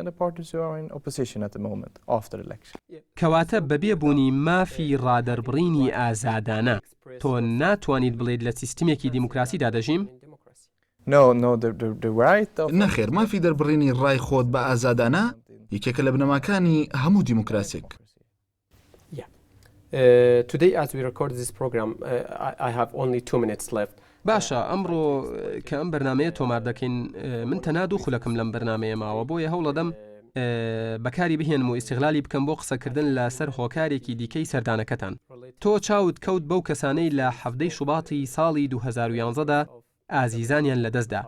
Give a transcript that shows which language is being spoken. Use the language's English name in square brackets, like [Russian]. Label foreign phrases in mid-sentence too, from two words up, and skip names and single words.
[Central Kurdish] کەواتە بەبێ بوونی مافی ڕادەربڕینی ئازادانە تۆ ناتوانیت بڵێیت لە سیستمێکی دیموکراسیدا دەژیم؟ نەخێر مافی دەربڕینی ڕای خۆت بە ئازادانە یەکێکە لە بنەماکانی هەموو دیموکراسێک. [English] Today, as we record this program, I have only 2 minutes left. [Central Kurdish] باشە ئەمڕۆ کە ئەم بەرنمەیە تۆمار دەکەین من تەنها دوو خولەکەم لەم بەرنمەیە ماوە بۆیە هەوڵەدەم بەکاری بهێنم و ئیستیغلالی بکەم بۆ قسەکردن لەسەر هۆکارێکی دیکەی سەردانەکەتان. تۆ چاوت کەوت بەو کەسانەی لە 7 شوباتی ساڵی 2011دا ئازیزانیان لەدەستدا.